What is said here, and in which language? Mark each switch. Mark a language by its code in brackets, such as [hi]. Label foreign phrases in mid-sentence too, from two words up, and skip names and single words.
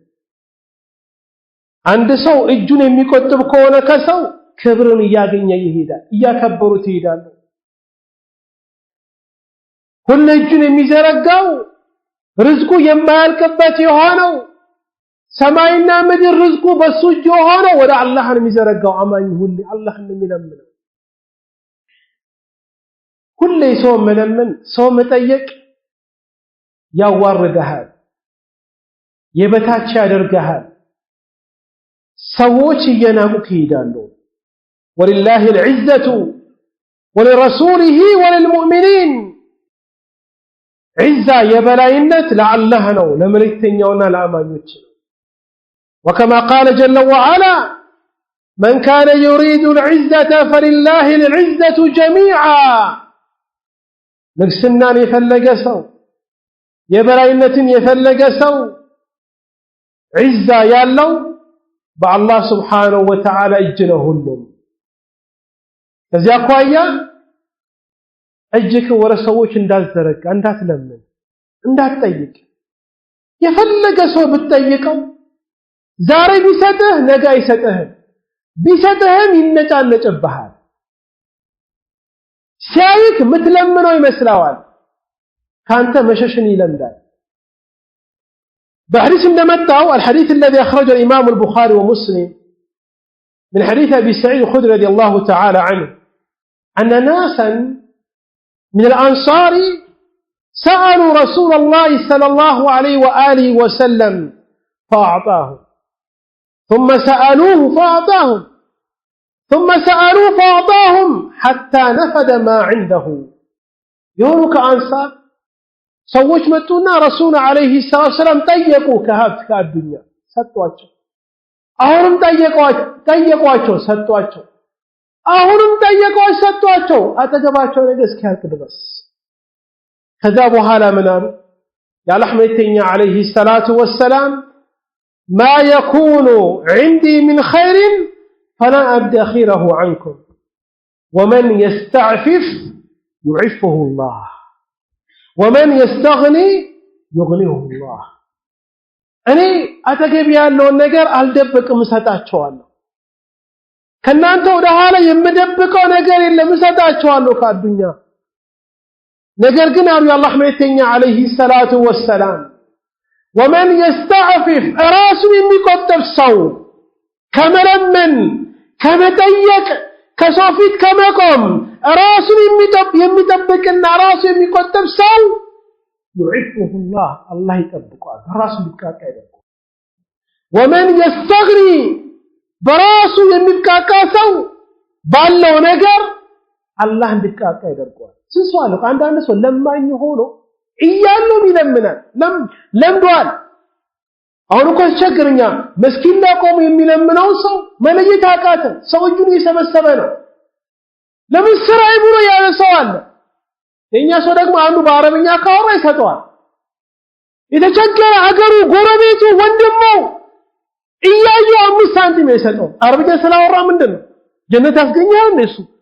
[am] አንድ ሰው እጁን የሚቆጥብ ከሆነ ከሰው ክብርን ያገኘ ይሄዳል ያከበሩት ይሄዳል ሁሉ እጁን የሚዘረጋው ርዝቁ የማያልቅበት የሆነው ሰማይና ምድር ርዝቁ በሱ እጅ የሆነው ወደ አላህ ነው የሚዘረጋው አማኝ ሁሉ አላህን የሚለምነው ሁሉ ሰው መለመን ሰው መጠየቅ ያዋርደሃል የበታች ያደርጋል ሰዎች እየናቁ ይሄዳሉ ወሊላሂ [ar] العزة ولرسوله وللمؤمنين عزة [am] የበላይነት ለአላህ ነው ለመልእክተኛውና ለአማኞች [ar] وكما قال جل وعلا من كان يريد العزة فلله العزة جميعا [am] ንግስናን የፈለገ ሰው የበላይነትን የፈለገ ሰው ዒዛ ያለው በአላህ [ar] سبحانه وتعالى [am] እጅ ነው ሁሉም ከዚያ አኳያ እጅክ ወደ ሰዎች እንዳትዘረጋ እንዳትለምን እንዳትጠይቅ የፈለገ ሰው ብትጠይቀው ዛሬ ቢሰጥህ ነገ አይሰጥህም ቢሰጥህም ይነጫነጭብሃል ሲያይክ ምትለምነው ይመስላዋል ካንተ መሸሽን ይለምዳል [ar] بحديث እንደመጣው الحديث الذي أخرجه الإمام البخاري ومسلم من حديث أبي سعيد الخدري رضي الله تعالى عنه أن ناسا من الأنصار سألوا رسول الله صلى الله عليه وآله وسلم فأعطاهم ثم سألوه فأعطاهم ثم سألوه فأعطاهم حتى نفد ما عنده يونك أنصار ሰዎች [am] መጡና ረሱል [ar] عليه السلام [am] ጠየቁ ከሀብት ከአዱኛ ሰጧቸው አሁንም ጠየቋቸው ሰጧቸው አሁንም ጠየቋቸው ሰጧቸው አጠገባቸው ነገር እስኪያልቅ ድረስ ከዛ በኋላ ምን አሉ የአላህ መልእክተኛ [ar] عليه الصلاة والسلام ما يكون عندي من خير فلا أدخره عنكم ومن يستعفف يعفه الله ومن يستغني يغنيه الله [am] እኔ አጠገብ ያለውን ነገር አልደብቅም ሰጣቸዋለሁ ከናንተ ወደ ኋላ የምደብቀው ነገር የለም እሰጣቸዋለሁ ከአዱኛ ነገር ግን አሉ የአላህ መልእክተኛ [ar] عليه الصلاة والسلام ومن يستعفف [am] ራሱን የሚቆጠብ ሰው ከመለመን ከመጠየቅ ከሰው ፊት ከመቆም ራሱን የሚጠብቅና ራሱ የሚቆጠብ ሰው [ar] يعفه الله [am] ይጠብቀዋል ራሱ ሊቃቃ ይደርጋል [ar] ومن يستغني [am] በራሱ የሚቃቃ ሰው ባለው ነገር አላህ እንዲቃቃ ይደርጋል ስንሷል አንዳንድ ሰው ለማኝ ሆኖ እያለው ይለምናል ለምዷል አሁን እኮ ቸግርኛ መስኪን ለቆም የሚለምነው ሰው መለየት አቃተ ሰው እጁን እየሰበሰበ ነው ለምን ስራይ ብሎ ያለ ሰው አለ የኛ ሰው ደግሞ አንዱ በአረብኛ ካወራ ይሰጠዋል የተቸገረ አገሩ ጎረቤቱ ወንድሙ እያዩ 5 ሳንቲም ይሰጠው አረብኛ ስላወራ ምንድነው ጀነት ያስገኛል እንደሱ